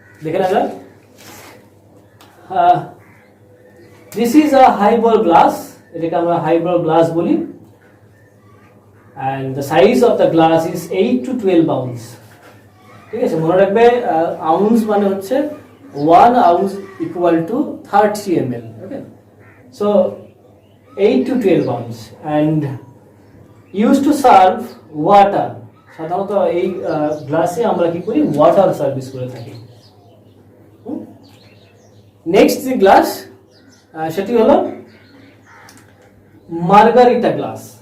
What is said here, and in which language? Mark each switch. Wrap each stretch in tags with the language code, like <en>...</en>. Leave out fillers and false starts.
<bn>দেখে না যাক,</bn> <en>this is a highball glass,</en> <bn>এটাকে আমরা হাইবল গ্লাস বলি।</bn> <en>And the size of the glass is 8 to 12 ounce.</en> <bn>ঠিক আছে, মনে রাখবে আউন্স মানে হচ্ছে</bn> <en>1 ounce equal to 30 ml. Okay, so 8 to 12 ounce and used to serve water.</en> <bn>সাধারণত এই গ্লাসে আমরা কি করি, ওয়াটার সার্ভিস করে থাকি। নেক্সট যে গ্লাস সেটি হলো মার্গারিটা গ্লাস।</bn>